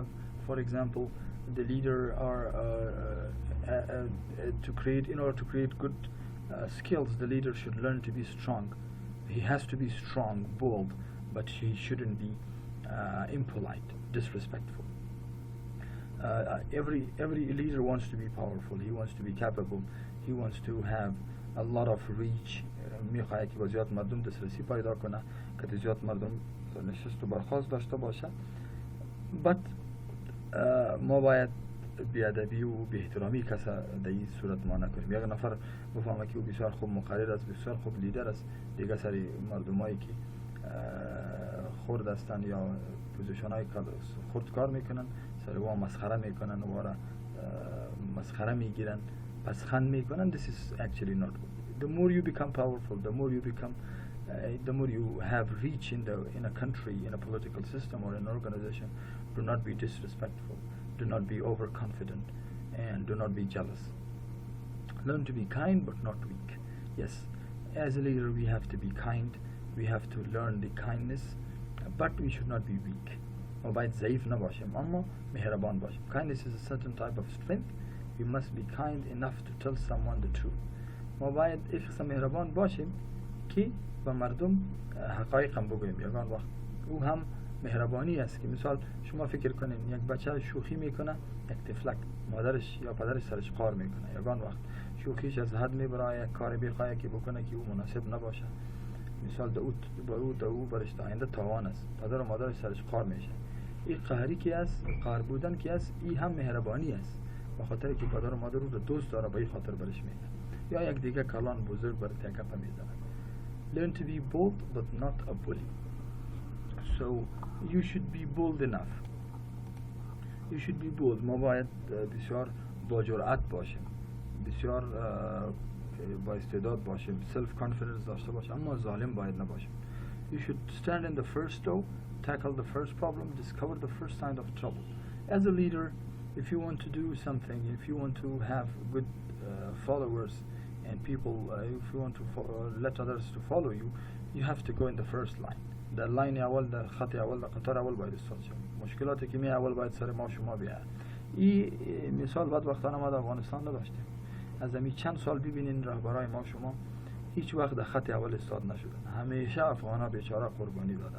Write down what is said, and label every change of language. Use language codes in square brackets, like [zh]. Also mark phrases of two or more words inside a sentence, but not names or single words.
[en] For example, the leader are in order to create good skills, the leader should learn to be strong. He has to be strong, bold, but he shouldn't be impolite, disrespectful. Every leader wants to be powerful. He wants to be capable. He wants to have a lot of reach. [fa] میخواد که با زیاد مردم دسترسی پیدا کنه، که زیاد مردم نشست و برخاست داشته باشه. But ما باید بیادبی و بی‌احترامی کسی در این صورت ما نکنیم. یک نفر بفهمه که او بسیار خوب مقرر است، بسیار خوب لیدر است، دیگه سری مردمایی که خرد هستند یا پوزیشن‌های خرد کار میکنن سری وا مسخره میکنن و را مسخره میگیرن، پسخند میکنن. [en] This is actually not good. The more you become powerful, the more you have reach in a country, in a political system or an organization, do not be disrespectful. Do not be overconfident, and do not be jealous. Learn to be kind but not weak. Yes, as a leader we have to be kind. We have to learn the kindness, but we should not be weak. [fa] ما باید ضعیف نباشیم اما مهربان باشیم. [en] Kindness is a certain type of strength. We must be kind enough to tell someone the truth. [fa] ما باید یک قسم مهربان باشیم که به مردم حقایق هم بگوییم. یگان وقت او هم مهربانی است که مثال شما فکر کنین یک بچه شوخی میکنه، یک تفلک مادرش یا پدرش سرش قار میکنه، یگان وقت شوخیش از حد میبره، یک کاری بخواه که بکنه که او مناسب نباشه، مثال او برش آینده تاوان است، پدر و مادرش سرش قار میشه. این قهری که است، قهر بودن که است، این هم مهربانی است، به خاطر که پدر و مادر او رو دوست داره، به این خاطر برش میگه. یا یک دیگه کلان بزرگ برای تکفه میزنه. [en] Learn to be bold but not a bully. So you should be bold enough. You should be bold. [fa] ما باید بسیار با جرأت باشیم، بسیار با استعداد باشیم، [en] self confidence [fa] داشته باشیم، اما ظالم باید نباشیم. [en] You should stand in the first row, tackle the first problem, discover the first sign of trouble. As a leader, if you want to do something, if you want to have good followers and people, if you want to let others to follow you, you have to go in the first line. [fa] در لاین اول، در خط اول، در قطار اول باید استاد شد. مشکلاتی که می اول باید سر ما شما بیاد. این مثال بعد وقتانه ما در افغانستان نداشتیم. از همین چند سال ببینین رهبرای ما شما هیچ وقت در خط اول استاد نشدن، همیشه افغانا بیچاره قربانی دادن.